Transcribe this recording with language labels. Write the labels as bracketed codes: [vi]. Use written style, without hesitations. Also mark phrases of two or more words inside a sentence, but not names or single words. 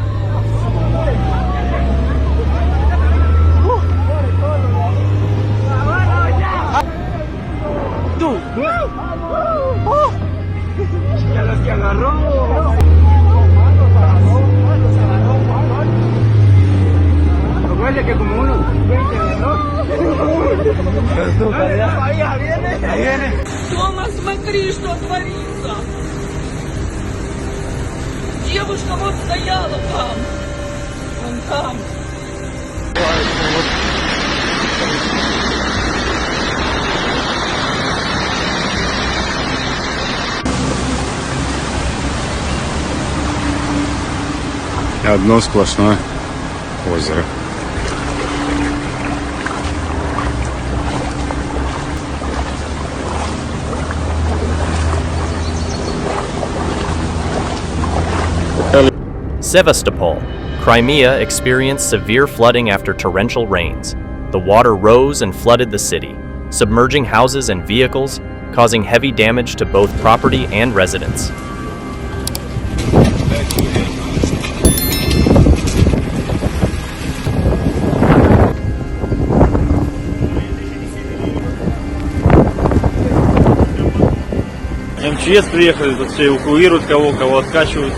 [es] ¡Tú! ¡Ya los que agarró! Huele que como unos 20 agarró. Ahí viene. [ru] Тома, смотри, что творится! Девушка вот стояла там. Вон там. Одно сплошное озеро. [en] Sevastopol, Crimea experienced severe flooding after torrential rains. The water rose and flooded the city, submerging houses and vehicles, causing heavy damage to both property and residents. [ru] МЧС приехали, тут все эвакуируют, кого откачивают.